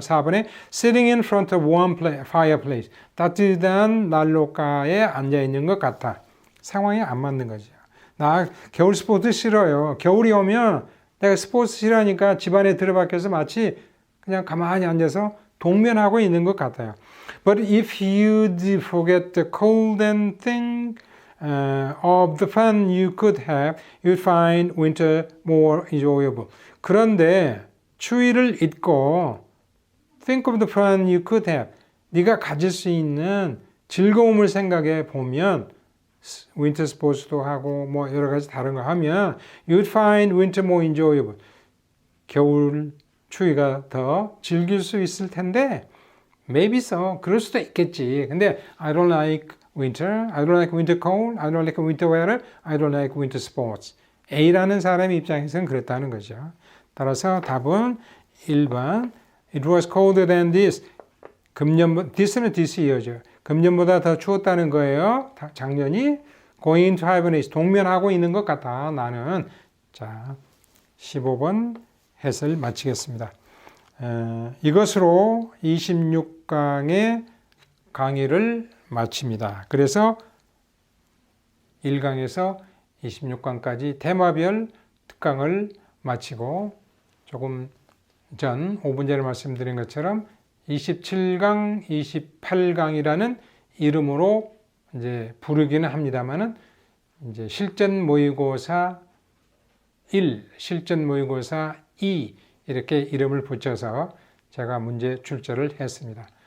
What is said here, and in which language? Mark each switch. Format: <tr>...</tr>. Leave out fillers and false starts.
<en>4번에 sitting in front of warm fireplace.</en> <ko>따뜻한 난로가에 앉아 있는 것 같아. 상황이 안 맞는 거죠. 나 겨울 스포츠 싫어요. 겨울이 오면 내가 스포츠 싫어하니까 집안에 들어박혀서 마치 그냥 가만히 앉아서 동면하고 있는 것 같아요.</ko> <en>But if you'd forget the cold and thing of the fun you could have, you'd find winter more enjoyable.</en> <ko>그런데 추위를 잊고</ko> <en>think of the fun you could have.</en> <ko>네가 가질 수 있는 즐거움을 생각해 보면 winter sports도 하고 뭐 여러 가지 다른 거 하면</ko> <en>you'd find winter more enjoyable.</en> <ko>겨울 추위가 더 즐길 수 있을 텐데</ko> <en>maybe so.</en> <ko>그럴 수도 있겠지.</ko> <en>근데 I don't like winter. I don't like winter cold. I don't like winter weather. I don't like winter sports.</en> <ko>A라는 사람의 입장에서는 그랬다는 거죠. 따라서 답은 1번</ko> <en>It was colder than this.</en> <ko>this는 this year죠. 금년보다 더 추웠다는 거예요. 작년이</ko> <en>going to hibernate.</en> <ko>동면하고 있는 것 같아. 나는. 자, 15번 해설 마치겠습니다. 이것으로 26강의 강의를 마칩니다. 그래서 1강에서 26강까지 테마별 특강을 마치고 조금 전 5분 전에 말씀드린 것처럼 27강, 28강이라는 이름으로 이제 부르기는 합니다만은 이제 실전 모의고사 1, 실전 모의고사 2 이렇게 이름을 붙여서 제가 문제 출제를 했습니다.</ko>